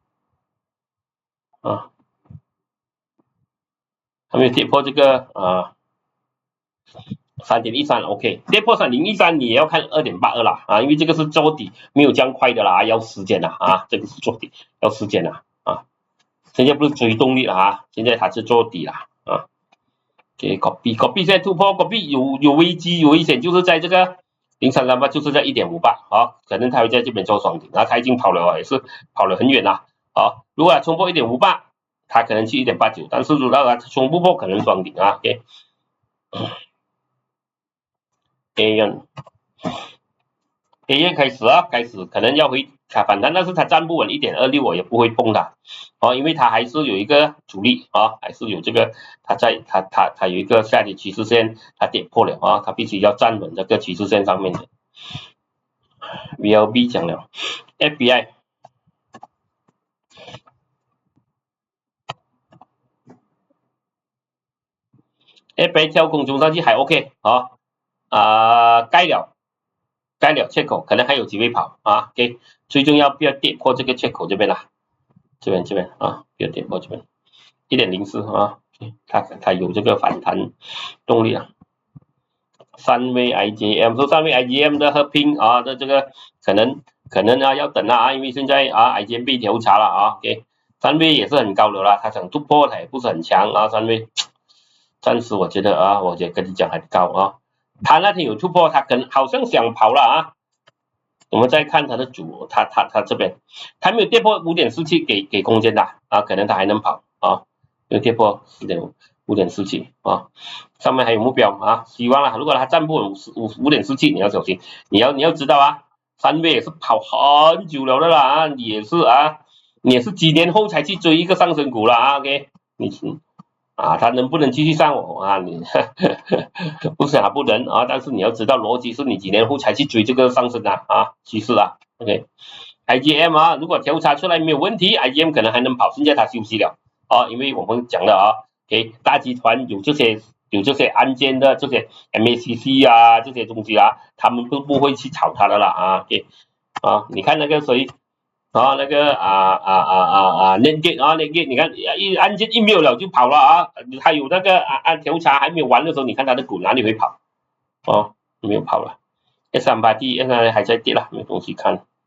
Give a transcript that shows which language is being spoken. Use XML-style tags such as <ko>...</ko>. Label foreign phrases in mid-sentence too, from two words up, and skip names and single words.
<zh>它沒有跌破這個3.13 OK， 跌破3013你也要看 2.82 啦因為這個是做底，沒有這樣快的啦，要時間啦這個是做底，要時間啦現在不是追動力了現在它是做底了OK， copy 現在突破 copy 有危機有危險，就是在這個0338，就是在 1.58 可能它會在這邊做雙底，它已經跑了也是跑了很遠了如果它衝破 1.58， 它可能去 1.89， 但是如果它衝不破可能雙底OK， AN 開始可能要回反彈，但是它站不穩 1.26 我也不會碰它哦，因為它還是有一個阻力啊，還是有这個它有一個下跌趨勢線，它跌破了啊，它必須要站穩這個趨勢線上面的。VLB 講了 FBI 跳空衝上去還 OK 啊，蓋了缺口，可能還有機會跑啊 ，OK， 最重要不要跌破這個缺口這邊啦，這邊啊，不要跌破這邊1.04啊，它有這個反彈動力啊。三位 IJM 說三位 IJM 的合併啊的這個可能啊要等啊，因為現在啊 IJM 被調查了啊 ，OK， 三位也是很高的啦，它想突破它也不是很強啊，三位暫時我覺得啊，我就跟你講很高啊，它那天有突破，它好像想跑了啊，我們再看它的主，它這邊它沒有跌破5.47給空間的啊，可能它還能跑啊，沒有跌破5.47啊，上面還有目標啊，希望啦，如果它站不穩5.47，你要小心，你要知道啊，三位也是跑很久了的啦啊，你也是幾年後才去追一個上升股了啊 ，OK， 它能不能繼續上我啊？你不是不能啊，但是你要知道邏輯是你幾年後才去追這個上升啊趨勢啊 ，OK，IJM 啊，如果調查出來沒有問題 ，IJM 可能還能跑，現在它休息了啊，因為我們講了啊。OK， 大集團有這些案件的這些 MACC 啊這些東西啊，他們都不會去炒它的啦啊 ，OK 啊，你看那個誰啊那個Netgate 你看案件一沒有了就跑了啊，還有那個調查還沒有完的時候，你看它的股哪裡會跑哦，沒有跑了 S380 現在還在跌了，沒有東西看</zh>